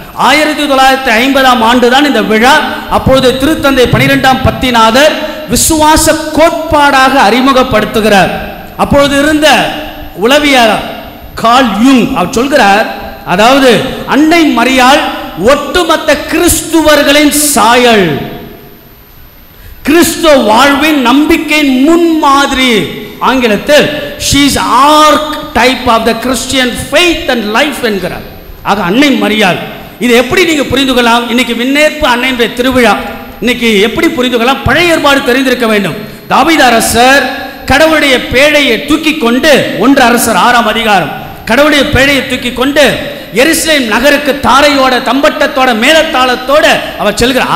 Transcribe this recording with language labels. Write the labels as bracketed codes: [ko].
[ta] 1950ஆம் ஆண்டு தான் இந்த விழா. அப்பொழுது திருத்தந்தை 12ஆம் பத்திநாதர் விசுவாச கோட்பாடாக அறிமுகப்படுத்துகிறார். அப்பொழுது இருந்த உளவியலாளர் கார்ல் யூங் அவர் சொல்கிறார், அதாவது அன்னை மரியாள் ஒட்டுமொத்த கிறிஸ்துவர்களின் சாயல், கிறிஸ்துவ வாழ்வின் நம்பிக்கையின் முன்மாதிரி. ஆங்கிலத்தில் [en] she is archetype of the Christian faith and life [ta] என்கிறார். ஆக அன்னை மரியாள், இதை எப்படி நீங்க புரிந்து கொள்ளலாம்? இன்னைக்கு விண்ணேற்பு அன்னையுடைய திருவிழா இன்னைக்கு எப்படி புரிந்து கொள்ளலாம்? பழைய ஏற்பாடு தெரிந்திருக்க வேண்டும். தாவீது அரசர் கடவுளுடைய பேழையை தூக்கி கொண்டு, 1 அரசர் 6ஆம் அதிகாரம், கடவுளுடைய பேழையை தூக்கி கொண்டு எருசலேம் நகருக்கு தாரையோட, தம்பட்டத்தோட, மேலத்தாளத்தோட அவர் செல்கிறார்.